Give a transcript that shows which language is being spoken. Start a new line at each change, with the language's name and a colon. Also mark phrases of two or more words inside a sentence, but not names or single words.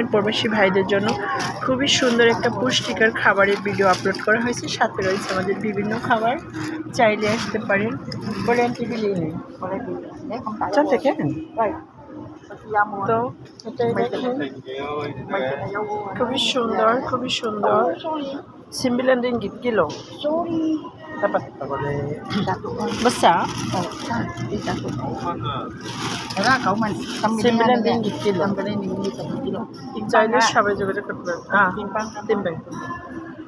Bangla: প্রবাসী ভাইদের জন্য খুবই সুন্দর একটা পুষ্টিকর খাবারের ভিডিও আপলোড করা হয়েছে, সাথে রয়েছে আমাদের বিভিন্ন খাবার, চাইলে আসতে পারেন। বলেন টিভি নিয়ে চলতে কেন। তো এটাই দেখেন, খুবই সুন্দর, খুবই সুন্দর।
Malay: 9 ringgit kilo. Dapat besar. 9 ringgit kilo.
Bangla: চাইলে সবাই যোগাযোগ করতে পারবেন। তিম্বাং।